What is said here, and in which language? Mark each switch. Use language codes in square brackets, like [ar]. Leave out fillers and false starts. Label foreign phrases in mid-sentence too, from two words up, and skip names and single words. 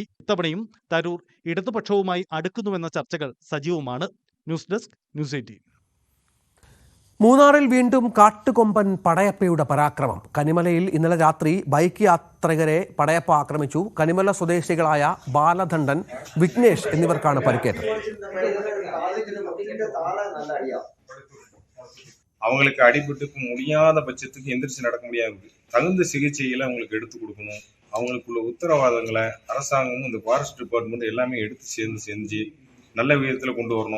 [ml] ഇത്തവണയും തരൂർ ഇടതുപക്ഷവുമായി അടുക്കുന്നുവെന്ന ചർച്ചകൾ സജീവമാണ്. [en] news desk, ന്യൂസ് 18. [ml] മൂന്നാറിൽ വീണ്ടും കാട്ടുകൊമ്പൻ പടയപ്പയുടെ പരാക്രമം. കനിമലയിൽ ഇന്നലെ രാത്രി ബൈക്ക് യാത്രികരെ പടയപ്പ ആക്രമിച്ചു. കനിമല സ്വദേശികളായ ബാലധണ്ടൻ, വിഘ്നേഷ് എന്നിവർക്കാണ് പരിക്കേറ്റത്. [ta] அவங்களுக்கு அடிபட்டு முடியாத பட்சத்துக்கு எந்திரிச்சு நடக்க முடியாது. தகுந்த சிகிச்சைகளை அவங்களுக்கு எடுத்து கொடுக்கணும். அவங்களுக்குள்ள உத்தரவாதங்களை அரசாங்கமும் இந்த [en] forest department [ta] எல்லாமே எடுத்து செஞ்சு நல்ல விதத்துல கொண்டு வரணும்.